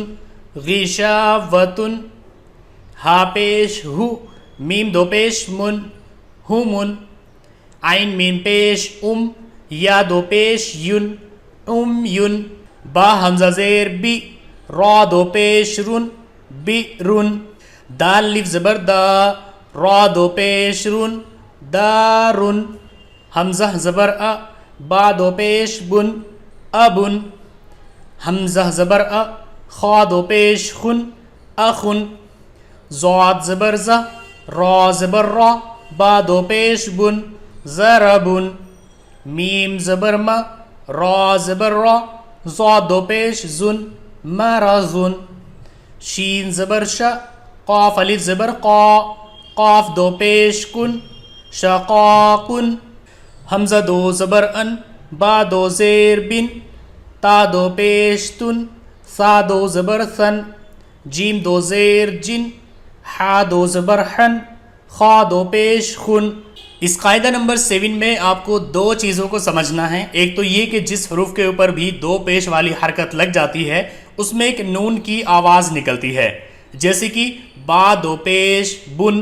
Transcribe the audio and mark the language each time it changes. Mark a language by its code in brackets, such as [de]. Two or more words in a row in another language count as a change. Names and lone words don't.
[ur] غیشا وتن، ہا پیش ہو، میم دو پیش من، ہمن، عین میم پیش یا دو پیش یون، یون، با حمزہ زیر بی، را دو پیش رن، رن، دال الف زبر دا، را دو پیش رن، دارن، حمزہ زبر ا، با دو پیش بن، ابن، حمزہ زبر ا، خا دو پیش خن، اخن، ضاد زبر ز، را زبر را، با دو پیش بن، ضربن، میم زبر م، را زبر را، ضاد دو پیش زن، مرضن، شین زبر ش، قاف الف زبر قا، قاف دو پیش کن، شقاق، حمزہ دو زبر ان، با دو زیر بن، تا دو پیش تن، سا دو زبر ثن، جیم دو زیر جن، حا دو زبر حن، خا دو پیش خن۔ اس قاعدہ نمبر 7 میں آپ کو دو چیزوں کو سمجھنا ہے۔ ایک تو یہ کہ جس حروف کے اوپر بھی دو پیش والی حرکت لگ جاتی ہے اس میں ایک نون کی آواز نکلتی ہے، جیسے کہ با دو پیش بن۔